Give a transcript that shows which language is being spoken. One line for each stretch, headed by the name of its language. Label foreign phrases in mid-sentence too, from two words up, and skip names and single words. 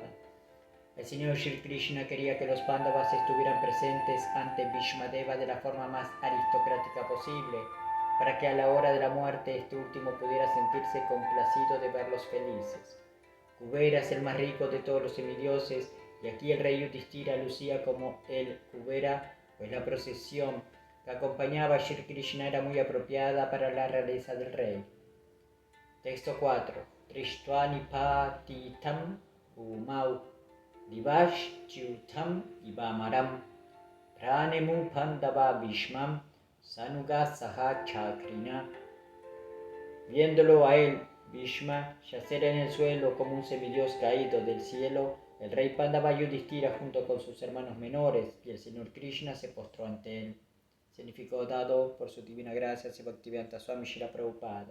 Spanish: El Señor Shri Krishna quería que los Pándavas estuvieran presentes ante Bhishmadeva de la forma más aristocrática posible, para que a la hora de la muerte este último pudiera sentirse complacido de verlos felices. Kuvera es el más rico de todos los semidioses, y aquí el rey Yudhishthira lucía como el Kuvera, pues la procesión que acompañaba a Shri Krishna era muy apropiada para la realeza del rey. Texto 4.
Sanskrit: दृष्ट्वानिपतितं भूमौ दिवश् च्युतम् इवामरम् प्रणेमुः पाण्डवा भीष्मं सानुगाः सह चक्रिणा.
Spanish: Viéndolo a él, Bhishma, yacer en el suelo como un semidios caído del cielo, el rey Pandava Yudhishthira junto con sus hermanos menores y el Señor Krishna se postró ante él. Significado dado por su divina gracia Sri Bhaktivedanta Swami Srila Prabhupada.